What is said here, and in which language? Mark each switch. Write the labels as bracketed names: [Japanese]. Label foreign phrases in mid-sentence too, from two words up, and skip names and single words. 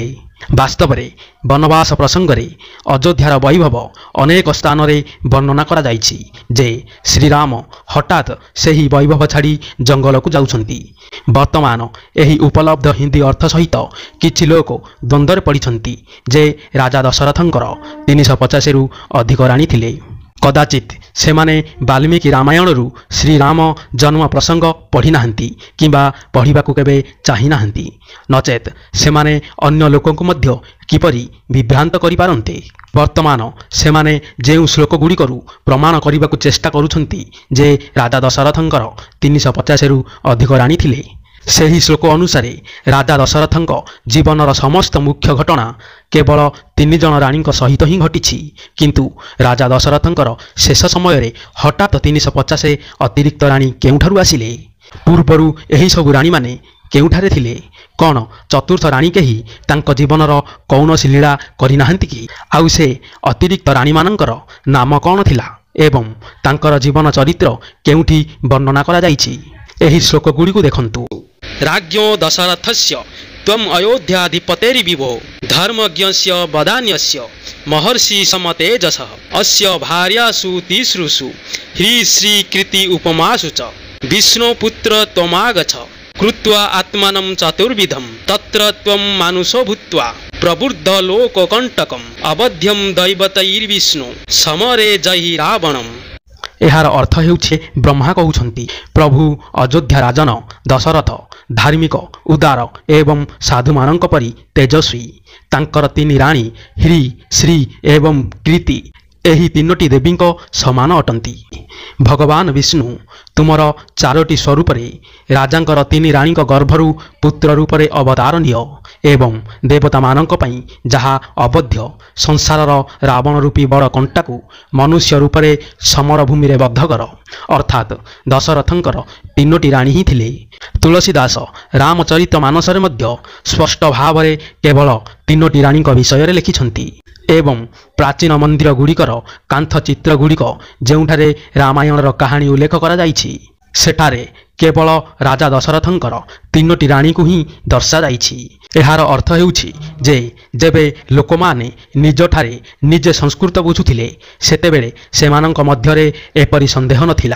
[Odia] ବାସ୍ତବରେ ବନବାସ ପ୍ରସଙ୍ଗ ରେ ଅଯୋଧ୍ୟାର ବୈଭବ ଅନେକ ସ୍ଥାନ ରେ ବର୍ଣ୍ଣନା କରା ଯାଇଛି ଯେ ଶ୍ରୀରାମ ହଠାତ ସେହି ବୈଭବ ଛାଡ଼ି ଜଙ୍ଗଲ କୁ ଯାଉଛନ୍ତି। ବର୍ତ୍ତମାନ ଏହି ଉପଲବ୍ଧ ହିନ୍ଦୀ ଅର୍ଥ ସହିତ କିଛି ଲୋକ ଦ୍ୱନ୍ଦ୍ୱ ପଡ଼ିଛନ୍ତି ଯେ ରାଜା ଦଶରଥଙ୍କର 350 ରୁ ଅଧିକ ରାଣୀ ଥିଲେ। କଦାଚିତ ସେମାନେ ବାଲ୍ମୀକି ରାମାୟଣ ରୁ ଶ୍ରୀରାମ ଜନ୍ମ ପ୍ରସଙ୍ଗ ପଢ଼ି ନାହାନ୍ତି କିମ୍ବା ପଢ଼ିବାକୁ କେବେ ଚାହିଁ ନାହାନ୍ତି ନଚେତ ସେମାନେ ଅନ୍ୟ ଲୋକଙ୍କୁ ମଧ୍ୟ କିପରି ବିଭ୍ରାନ୍ତ କରି ପାରନ୍ତେ। ବର୍ତ୍ତମାନ ସେମାନେ ଯେଉଁ ଶ୍ଳୋକ ଗୁଡ଼ିକରୁ ପ୍ରମାଣ କରିବାକୁ ଚେଷ୍ଟା କରୁଛନ୍ତି ଯେ ରାଜା ଦଶରଥଙ୍କର 350 ରୁ ଅଧିକ ରାଣୀ ଥିଲେ ସେହି ଶ୍ଳୋକ ଅନୁସାର ରାଜା ଦଶରଥଙ୍କ ଜୀବନର ସମସ୍ତ ମୁଖ୍ୟ ଘଟଣା କେବଳ 3 ଜଣ ରାଣୀ ସହିତ ହିଁ ଘଟି କିନ୍ତୁ ରାଜା ଦଶରଥଙ୍କର ଶେଷ ସମୟ ରେ ହଠାତ 350 ଅତିରିକ୍ତ ରାଣୀ କେଉଁଠାରୁ ଆସିଲେ। ପୂର୍ବରୁ ଏହି ସବୁ ରାଣୀ ମାନେ କେଉଁଠାରେ ଥିଲେ କଣ ଚତୁର୍ଥ ରାଣୀ କେହି ତାଙ୍କ ଜୀବନର କୌଣସି ଲୀଳା କରି ନାହାନ୍ତି କି ଆଉ ସେ ଅତିରିକ୍ତ ରାଣୀ ମାନଙ୍କର ନାମ କଣ ଥିଲା ଏବଂ ତାଙ୍କର ଜୀବନ ଚରିତ୍ର କେଉଁଠି ବର୍ଣ୍ଣନା କରା ଯାଇଛି। ଏହି ଶ୍ଳୋକ ଗୁଡ଼ି କୁ ଦେଖନ୍ତୁ। [Sanskrit] राज्ञो दशरथस्य त्वम् अयोध्याधिपतेर्विभो धर्मज्ञस्य वदान्यस्य महर्षि समतेजसः अस्य भार्यासु तिसृषु ह्रीश्रीकृति उपमासु च विष्णुपुत्र त्वमागच्छ कृत्वा आत्मानं चतुर्विधं तत्र त्वं मानुषो भूत्वा प्रबुद्ध लोककण्टकम् अवध्यं दैवतैर्विष्णु समरे जहि रावणम्। [Odia] ଏହାର ଅର୍ଥ ହେଉଛି ବ୍ରହ୍ମା କହୁଛନ୍ତି ପ୍ରଭୁ ଅଯୋଧ୍ୟା ରାଜନ ଦଶରଥ ଧାର୍ମିକ ଉଦାର ଏବଂ ସାଧୁ ମାନଙ୍କ ପରି ତେଜସ୍ୱୀ ତାଙ୍କର 3 ରାଣୀ ହ୍ରୀ ଶ୍ରୀ ଏବଂ କୃତି ଏହି 3ଟି ଦେବୀ ସମାନ ଅଟନ୍ତି। ଭଗବାନ ବିଷ୍ଣୁ ତୁମର 4ଟି ସ୍ୱରୂପ ରାଜାଙ୍କର 3 ରାଣୀ ଗର୍ଭରୁ ପୁତ୍ର ରୂପରେ ଅବତାର ନିଅ ଏବଂ ଦେବତା ମାନଙ୍କ ପାଇଁ ଯାହା ଅବଧ୍ୟ ସଂସାରର ରାବଣ ରୂପୀ ବଡ଼ କଣ୍ଟା କୁ ମନୁଷ୍ୟ ରୂପରେ ସମର ଭୂମି ରେ ବଧ କର ଅର୍ଥାତ ଦଶରଥଙ୍କର 3ଟି ରାଣୀ ହିଁ ଥିଲେ। ତୁଳସୀଦାସ ରାମଚରିତ ମାନସ ରେ ମଧ୍ୟ ସ୍ପଷ୍ଟ ଭାବରେ କେବଳ 3ଟି ରାଣୀ ବିଷୟ ରେ ଲେଖିଛନ୍ତି ଏବଂ ପ୍ରାଚୀନ ମନ୍ଦିର ଗୁଡ଼ିକର କାନ୍ଥ ଚିତ୍ର ଗୁଡ଼ିକ ଯେଉଁଠାରେ ରାମାୟଣର କାହାଣୀ ଉଲ୍ଲେଖ କରା ଯାଇଛି ସେଠାରେ କେବଳ ରାଜା ଦଶରଥଙ୍କର 3ଟି ରାଣୀ କୁ ହିଁ ଦର୍ଶା ଯାଇଛି। ଏହାର ଅର୍ଥ ହେଉଛି ଯେ ଯେବେ ଲୋକମାନେ ନିଜଠାରେ ନିଜେ ସଂସ୍କୃତ ବୁଝୁଥିଲେ ସେତେବେଳେ ସେମାନଙ୍କ ମଧ୍ୟରେ ଏପରି ସନ୍ଦେହ ନଥିଲା।